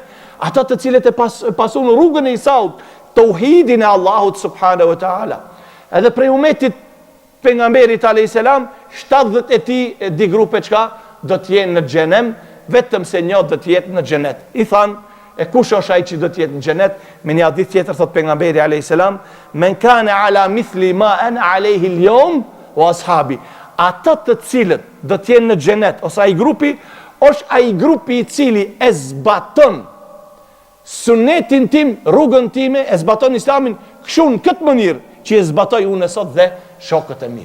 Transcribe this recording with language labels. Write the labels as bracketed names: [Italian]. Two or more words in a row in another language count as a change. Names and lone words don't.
[Albanian] Ato të cilët e pasun rrugën e Isaut, tauhidin e Allahut [Arabic] سبحانه وتعالى. [Albanian] Edhe prej umetit pejgamberit [Arabic] عليه السلام [Albanian] 70 di grupe çka do të jenë në xhenem, vetëm se një do të jetë në xhenet. I than, e kush është ai që do të jetë në xhenet? Me një hadith tjetër thot pejgamberi [Arabic] عليه السلام، من كان على مثل ما أنا عليه اليوم وأصحابي. [Albanian] Ata të cilët do të jenë në xhenet ose ai grupi është ai grupi i cili e zbaton sunetin tim, rrugën time, e zbaton islamin kështu në këtë mënyrë që e zbatoj unë sot dhe shokët e mi.